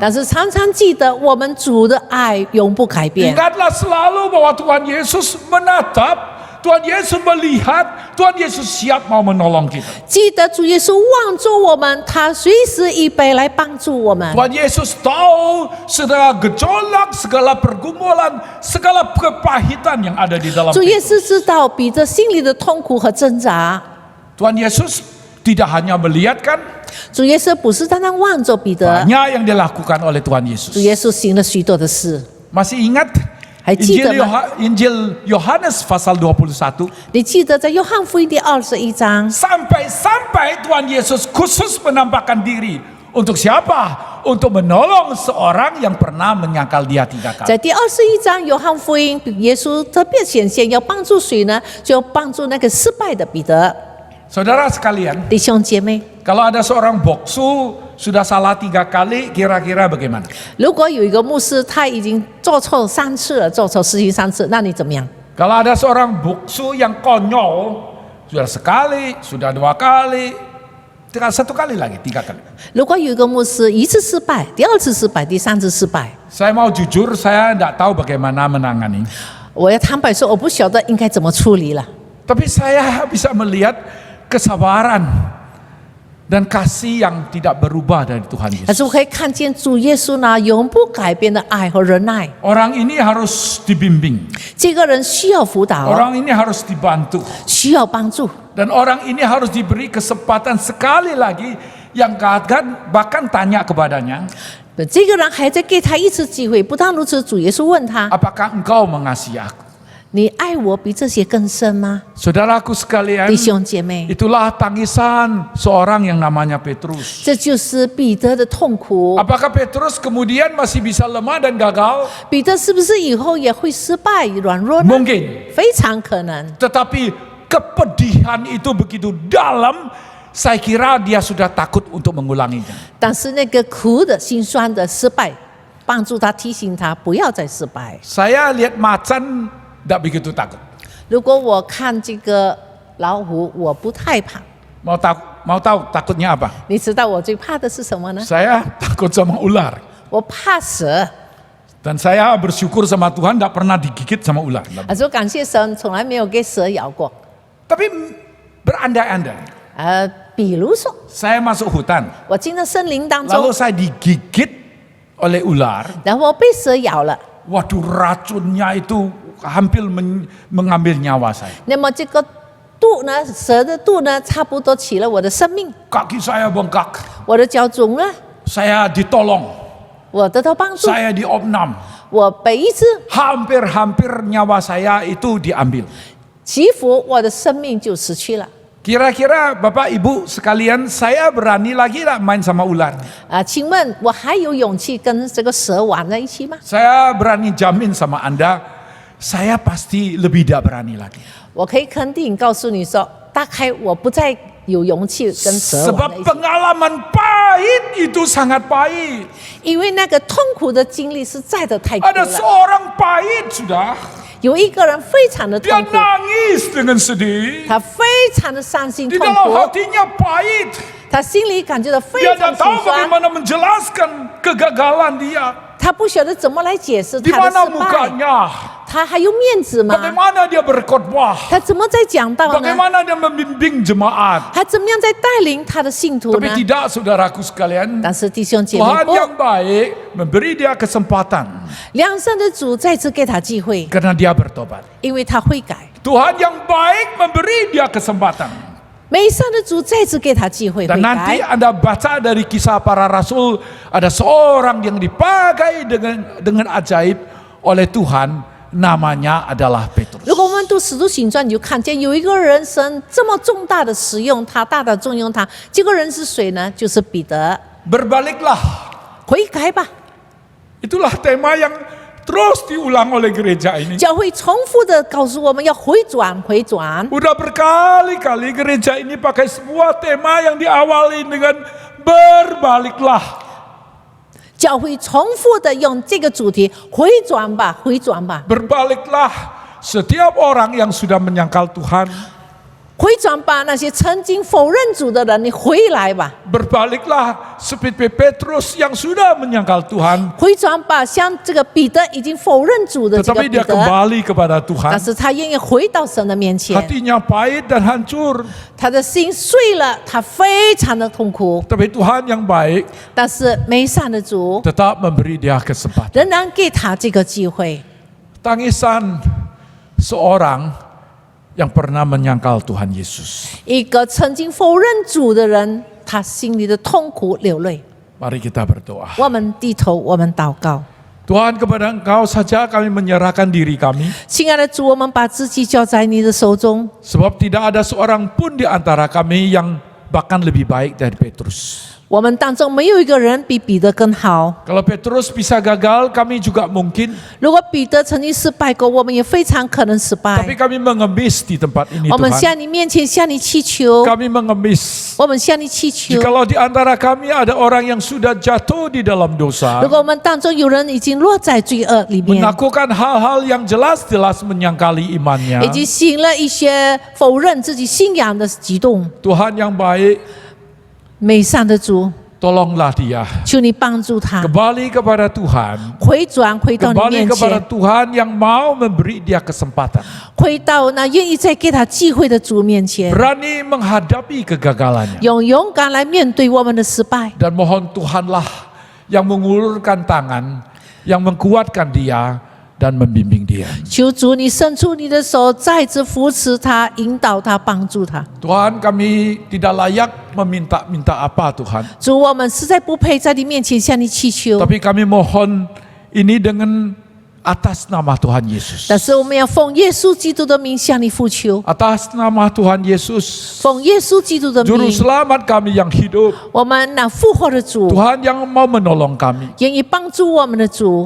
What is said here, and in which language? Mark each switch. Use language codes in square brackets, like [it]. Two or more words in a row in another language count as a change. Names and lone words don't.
[zh] 但是常常记得我们主的爱永不改变。 [id] Ingatlah selalu bahwa Tuhan Yesus menatap, Tuhan Yesus melihat, Tuhan Yesus siap mau menolong kita. [zh] 记得主耶稣望着我们，他随时预备来帮助我们。 [id] Tuhan Yesus tahu segala gejolak, segala pergumulan, segala kepahitan yang ada di dalam [zh] 主耶 [id] Petrus. [zh] 稣知道彼得心里的痛苦和挣扎。 [id] Tuhan Yesus tidak hanya melihat kan, [zh] 主耶稣不是单单望着彼得， [id] banyak yang dilakukan oleh Tuhan Yesus. [zh] 主耶稣行了许多的事。 [id] Masih ingat [zh] 还记得吗？ [id] Injil Yohanes pasal 21? [zh] 你记得在约翰福音第21章， [id] Sampai-sampai Tuhan Yesus khusus menampakkan diri. Untuk siapa? Untuk menolong seorang yang pernah menyangkal dia 3 kali. [zh] 在第21章约翰福音，耶稣特别显现，要帮助谁呢？就帮助那个失败的彼得。 [id] Saudara sekalian, [zh] 弟兄姐妹， [id] kalau ada seorang boksu sudah salah 3 kali, kira-kira bagaimana? [zh] 如果有一个牧师他已经做错3次了，做错事情3次，那你怎么样？ [id] Kalau ada seorang boksu yang konyol, sudah sekali, sudah 2 kali, 1 kali lagi, 3 kali. [zh] 如果有一个牧师1次失败，第2次失败，第3次失败， [id] Saya mau jujur, saya tidak tahu bagaimana menangani. [zh] 我要坦白说，我不晓得应该怎么处理了。 [id] Tapi saya bisa melihat kesabaran dan kasih yang tidak berubah dari Tuhan [zh] 但是 [id] Yesus. [zh] 我可以看见主耶稣呢永不改变的爱和忍耐。 [id] Orang ini harus dibimbing, [zh] 这个人需要辅导， [id] orang ini harus dibantu, [zh] 需要帮助， [id] dan orang ini harus diberi kesempatan sekali lagi yang bahkan tanya kepadanya, [zh] 这个人还在给他1次机会。不但如此，主耶稣问他 [id] apakah engkau mengasihi aku?：“ [zh] 你爱我比这些更深吗？” [id] Saudaraku sekalian, [zh] 弟兄姐妹， [id] itulah tangisan seorang yang namanya Petrus. [zh] 这就是彼得的痛苦。 [id] Apakah Petrus kemudian masih bisa lemah dan gagal? [zh] 彼得是不是以后也会失败、软弱呢？ [id] Mungkin. [zh] 非常可能。 [id] Tetapi kepedihan itu begitu dalam, saya kira dia sudah takut untuk mengulanginya. [zh] 但是那个苦的、心酸的失败，帮助他提醒他不要再失败。 [id] Saya lihat macan tidak begitu takut. [zh] 如果我看这个老虎，我不太怕。 [id] Mau tahu takutnya apa? [zh] 你知道我最怕的是什么呢？ [id] Saya takut sama ular. [zh] 我怕蛇。 [id] Dan saya bersyukur sama Tuhan tidak pernah digigit sama ular. [zh] 说感谢神，从来没有给蛇咬过。 [id] Tapi berandai-andai, [zh] 比如说， [id] saya masuk hutan, [zh] 我进了森林当 [id] lalu [zh] 中， [id] saya digigit oleh ular. [zh] 然后被蛇咬了， [id] Waduh, racunnya itu hampir mengambil nyawa saya. [zh] 那么这个毒呢，蛇的毒呢，差不多起了我的生命， [id] Kaki saya bengkak, [zh] 我的脚肿了， [id] saya ditolong, [zh] 我得到帮助， [id] saya diopnam. [zh] 我被医治， [id] Hampir-hampir nyawa saya itu diambil. [zh] 祈福，我的生命就失去了。 [id] Kira-kira Bapak Ibu sekalian, saya berani lagi tak main sama ular? [zh] 请问我还有勇气跟这个蛇玩在一起吗？ [id] Saya berani jamin sama Anda, saya pasti lebih tidak berani lagi. [zh] 我可以肯定告诉你说，大概我不再有勇气跟蛇玩在 [id] Sebab [zh] 一起， [id] pengalaman pahit itu sangat pahit. [zh] 因为那个痛苦的经历实在的太苦 [id] Ada [zh] 了。 [id] seorang pahit sudah, [zh] 有一个人非常的 [id] dia [zh] 痛苦， [id] nangis dengan sedih. [zh] 他非常的伤心 [id] Di [zh] 痛 [id] dalam [zh] 苦， [id] hatinya pahit. [zh] 他心里感觉到非 [id] Dia [zh] 常 [id] tidak tahu [zh] 心酸， [id] bagaimana menjelaskan kegagalan dia. [zh] 他不晓得怎么来解释 [id] Di [zh] 他的 [id] mana [zh] 失败， [id] mukanya? [zh] 他还有面子吗？ [id] Bagaimana dia berkhotbah? [zh] 他怎么在讲道呢？ [id] Bagaimana dia membimbing jemaat? [zh] 他怎么样在带领他的信徒 [id] Tapi [zh] 呢？ [id] tidak, saudaraku sekalian. [zh] 但是弟兄姐妹 [id] Tuhan [zh] 不， [id] yang baik memberi dia kesempatan [zh] 良善的主再次给他机会， [id] karena dia bertobat. [zh] 因为他会改。 [id] Tuhan yang baik memberi dia kesempatan. [zh] 美善的主再次给他机会 [id] Dan [zh] 悔 [id] nanti [zh] 改。 [id] Anda baca dari kisah para rasul, ada seorang yang dipakai dengan ajaib oleh Tuhan, namanya adalah Petrus. [zh] 如果我们读《使徒行传》，你就看见有一个人神这么重大的使用他，大大重用他。这个人是谁呢？就是彼得。 [id] Berbaliklah. [zh] 悔改吧， [id] Itulah tema yang terus diulang oleh gereja ini. [zh] 教会重复的告诉我们要回转，回转。 [id] Udah berkali-kali gereja ini pakai sebuah tema yang diawali dengan berbaliklah. [zh] 教会重复的用这个主题回转吧，回转吧， [id] Berbaliklah setiap orang yang sudah menyangkal Tuhan. [zh] 回转吧！那些曾经否认主的人，你回来吧！ [id] Berbaliklah seperti Petrus yang sudah menyangkal Tuhan, [zh] 回转吧！像这个彼得已经否认主的这个 [id] tetapi [zh] 彼 [id] dia [zh] 得， [id] kembali kepada Tuhan. [zh] 但是他愿意回到神的面前。 [id] Hatinya pahit dan hancur, [zh] 他的心碎了，他非常的痛苦。 [id] tapi Tuhan yang baik [zh] 但是美善的主 [id] tetap memberi dia kesempatan. [zh] 仍然给他这个机会。 [id] Tangisan seorang yang pernah menyangkal Tuhan Yesus. [zh] 一个曾经否认主的人，他心里的痛苦流泪。 [id] Mari kita berdoa. [zh] 我们低头，我们祷告。 [id] Tuhan, kepada Engkau saja kami menyerahkan diri kami, [zh] 亲爱的主，我们把自己交在你的手中， [id] sebab tidak ada seorang pun di antara kami yang bahkan lebih baik dari Petrus. [zh] 我们当中没有一个人比彼得更好。 [id] Kalau Petrus bisa gagal, kami juga mungkin, [zh] 如果彼得曾经失败过，我们也非常可能失 [id] tapi [zh] 败。 [id] kami mengemis di tempat ini [zh] 我们 [id] Tuhan. [zh] 向你面前向你祈求， [id] Kami mengemis. [zh] 我们向你祈求。 [id] Jikalau di antara kami ada orang yang sudah jatuh di dalam dosa, [zh] 如果我们当中有人已经落在罪恶里面， [id] melakukan hal-hal yang jelas-jelas menyangkali imannya, [zh] 已经行了一些否认自己信仰的举动， [id] Tuhan yang baik, [zh] 美善的主， [id] tolonglah dia [zh] 求你帮助他 [id] kembali kepada Tuhan, [zh] 回转，回到你 [id] kembali [zh] 面 [id] kepada [zh] 前， [id] Tuhan yang mau memberi dia kesempatan, [zh] 回到那愿意再给他机会的主面前， [id] berani menghadapi kegagalannya, [zh] 用勇敢来面对我们的失败。 [id] dan mohon Tuhanlah yang mengulurkan tangan, yang menguatkan dia dan membimbing dia. [zh] 求主你伸出你的手，再次扶持他、引导他、帮助他。 [id] Tuhan, kami tidak layak meminta-minta apa Tuhan, [zh] 主，我们实在不配在你面前向你祈求， [id] tapi kami mohon ini dengan atas nama Tuhan Yesus. [zh] 但是我们要奉耶稣基督的名向你呼求， [id] Atas nama Tuhan Yesus, [zh] 奉耶稣基督的 [id] Juru [zh] 名， [id] Selamat kami yang hidup, [zh] 我们那复活的主， [id] Tuhan yang mau menolong kami. [zh] 愿意帮助我们的主，